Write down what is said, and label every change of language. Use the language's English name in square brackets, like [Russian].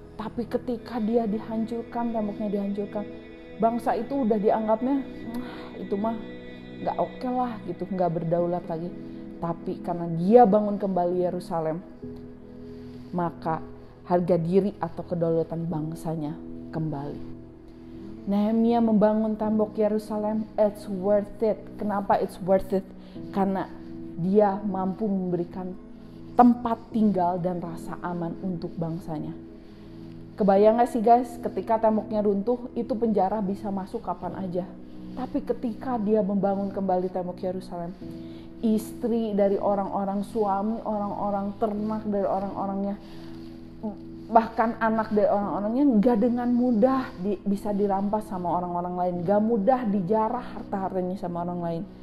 [Indonesian] Tapi ketika dia dihancurkan, temboknya dihancurkan, bangsa itu udah dianggapnya itu mah gak oke lah gitu, gak berdaulat lagi. Tapi karena dia bangun kembali Yerusalem, maka harga diri atau kedaulatan bangsanya kembali. Nehemia membangun tembok Yerusalem, [English] it's worth it. [Indonesian] Kenapa [English] it's worth it? [Indonesian] Karena dia mampu memberikan tempat tinggal dan rasa aman untuk bangsanya. Kebayang gak sih guys, ketika temboknya runtuh, itu penjara bisa masuk kapan aja. Tapi ketika dia membangun kembali tembok Yerusalem, istri dari orang-orang, suami orang-orang, ternak dari orang-orangnya, bahkan anak dari orang-orangnya gak dengan mudah bisa dirampas sama orang-orang lain, gak mudah dijarah harta-hartanya sama orang lain.